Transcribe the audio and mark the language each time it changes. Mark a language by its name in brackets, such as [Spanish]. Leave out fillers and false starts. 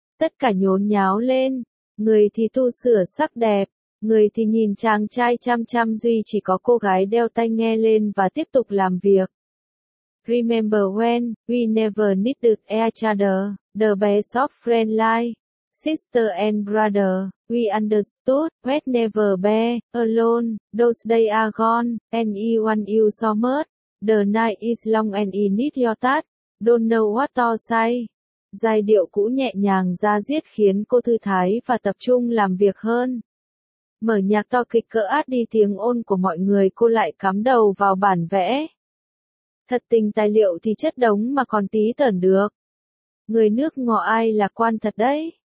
[Vietnamese] Tất cả nhốn nháo lên. Người thì tu sửa sắc đẹp, người thì nhìn chàng trai chăm chăm, duy chỉ có cô gái đeo tai nghe lên và tiếp tục làm việc. [English] Remember when we never needed each other, the best of friend like sister and brother, we understood we'd never be alone, those days are gone, anyone you saw much, the night is long and I need your touch, don't know what to say. [Vietnamese] Giai điệu cũ nhẹ nhàng ra diết khiến cô thư thái và tập trung làm việc hơn. Mở nhạc to kịch cỡ át đi tiếng ồn của mọi người, cô lại cắm đầu vào bản vẽ. Thật tình tài liệu thì chất đống mà còn tí tởn được. Người nước ngọ ai là quan thật đấy.